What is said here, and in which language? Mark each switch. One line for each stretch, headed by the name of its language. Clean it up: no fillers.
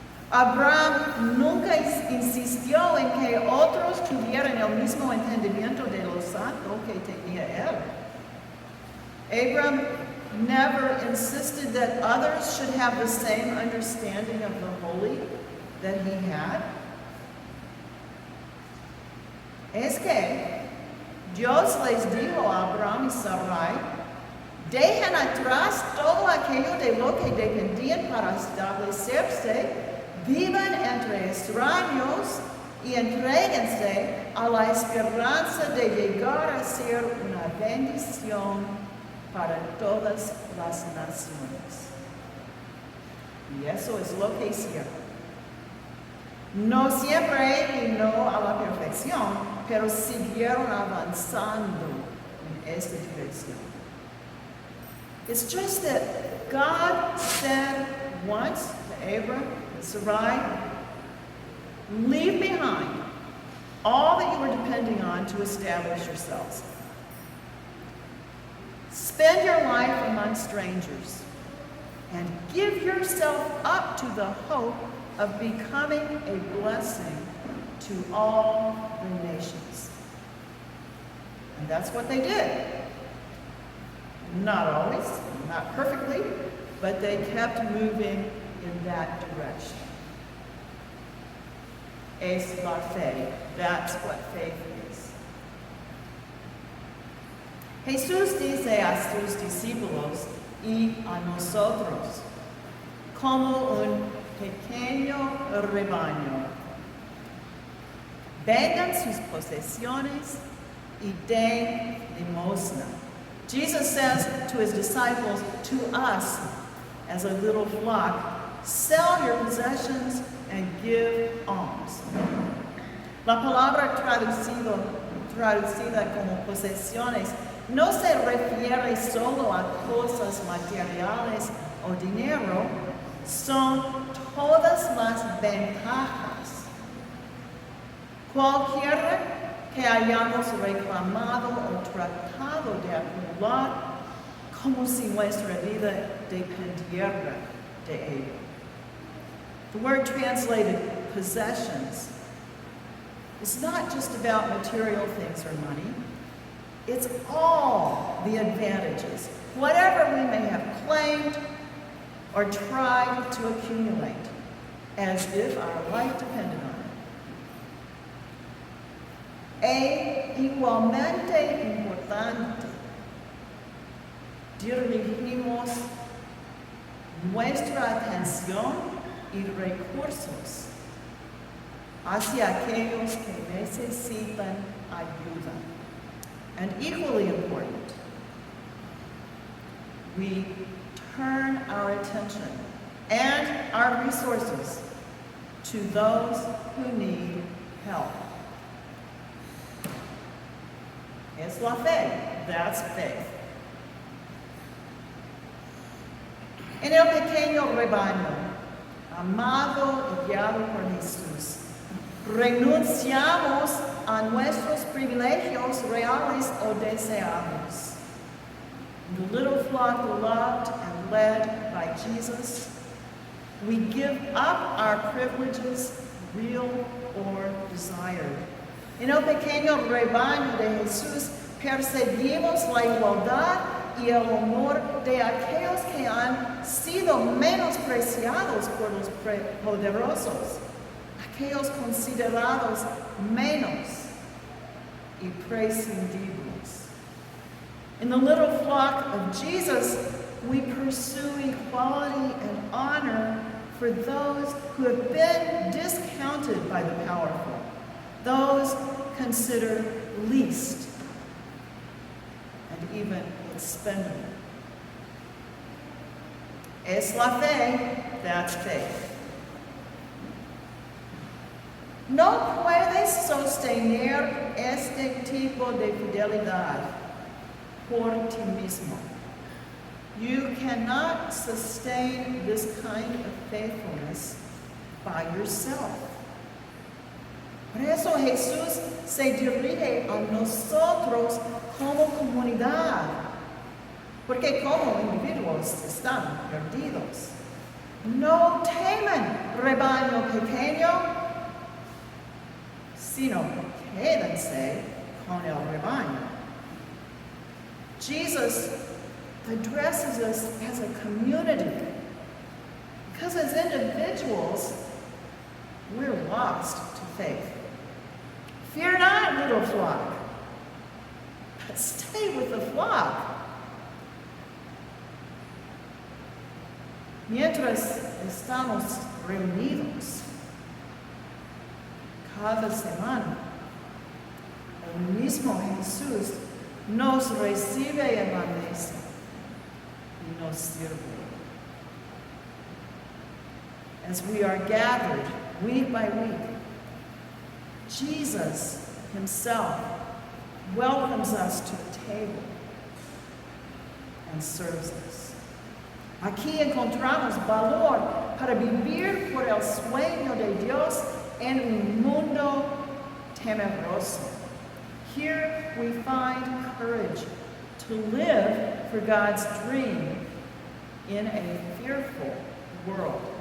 Spanish: Abraham nunca insistió en que otros tuvieran el mismo entendimiento de lo santo que tenía él.
English: Abraham never insisted that others should have the same understanding of the holy that he had.
Spanish: Es que Dios les dijo a Abraham y Sarai, dejen atrás todo aquello de lo que dependían para establecerse, vivan entre extraños y entréguense a la esperanza de llegar a ser una bendición para todas las naciones. Y eso es lo que hicieron. No siempre vino a la perfección, pero siguieron avanzando en esta dirección.
English: It's just that God said once to Abram and Sarai, leave behind all that you were depending on to establish yourselves. Spend your life among strangers and give yourself up to the hope of becoming a blessing to all the nations. And that's what they did. Not always, not perfectly, but they kept moving in that direction.
Spanish: Es la fe.
English: That's what faith is.
Spanish: Jesús dice a sus discípulos y a nosotros, como un pequeño rebaño, vengan sus posesiones y den limosna.
English: Jesus says to his disciples, to us, as a little flock, sell your possessions and give alms.
Spanish: La palabra traducida como posesiones no se refiere solo a cosas materiales o dinero, son todas las ventajas. Cualquiera que hayamos reclamado o tratado de acumular como si nuestra vida dependiera de ello.
English: The word translated possessions is not just about material things or money. It's all the advantages, whatever we may have claimed or tried to accumulate, as if our life depended on it.
Spanish: E igualmente importante, dirigimos nuestra atención y recursos hacia aquellos que necesitan ayuda.
English: And equally important, we turn our attention and our resources to those who need help.
Spanish: Es la fe.
English: That's faith.
Spanish: En el pequeño rebaño, amado y guiado por Jesús, renunciamos a nuestros privilegios reales o deseados.
English: In the little flock loved and led by Jesus, we give up our privileges, real or desired.
Spanish: En el pequeño rebaño de Jesús perseguimos la igualdad y el honor de aquellos que han sido menospreciados por los poderosos, aquellos considerados menos y prescindibles.
English: In the little flock of Jesus, we pursue equality and honor for those who have been discounted by the powerful, those considered least and even expendable.
Spanish: Es la fe,
English: that's faith.
Spanish: No puedes sostener este tipo de fidelidad por ti mismo.
English: You cannot sustain this kind of faithfulness by yourself.
Spanish: Por eso Jesús se dirige a nosotros como comunidad, porque como individuos están perdidos. No temen, rebaño pequeño, sino quédense con el rebaño.
English: Jesus addresses us as a community, because as individuals, we're lost to faith. Fear not, little flock, but stay with the flock.
Spanish: Mientras estamos reunidos cada semana, el mismo Jesús nos recibe en la mesa y nos sirve.
English: As we are gathered week by week, Jesus himself welcomes us to the table and serves us.
Spanish: Aquí encontramos valor para vivir por el sueño de Dios en un mundo temeroso.
English: Here we find courage to live for God's dream in a fearful world.